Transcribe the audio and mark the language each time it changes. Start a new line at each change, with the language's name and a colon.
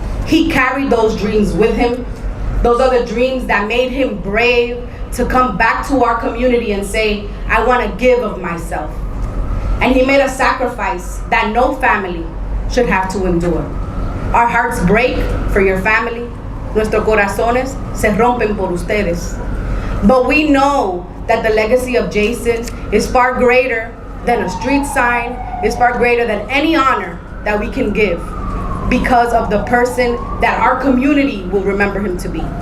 English: He carried those dreams with him. Those are the dreams that made him brave to come back to our community and say, I want to give of myself. And he made a sacrifice that no family should have to endure. Our hearts break for your family.
Spanish: Nuestros corazones se rompen por ustedes.
English: But we know that the legacy of Jason is far greater than a street sign, is far greater than any honor that we can give because of the person that our community will remember him to be.